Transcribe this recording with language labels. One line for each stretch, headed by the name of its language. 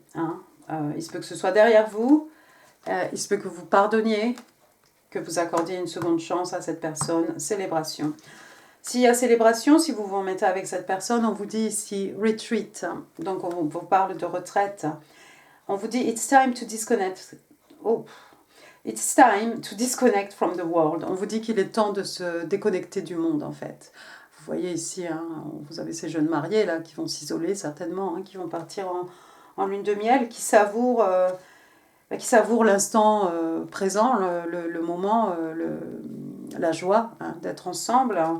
French: Hein, il se peut que ce soit derrière vous, il se peut que vous pardonniez, que vous accordiez une seconde chance à cette personne, célébration. S'il y a célébration, si vous vous remettez avec cette personne, on vous dit ici retreat, donc on vous parle de retraite. On vous dit
English: it's time to disconnect.
French: Oh.
English: It's time to disconnect from the world.
French: On vous dit qu'il est temps de se déconnecter du monde, en fait. Vous voyez ici, hein, vous avez ces jeunes mariés là qui vont s'isoler certainement, hein, qui vont partir en lune de miel, qui savourent l'instant présent, le moment, la joie hein, d'être ensemble.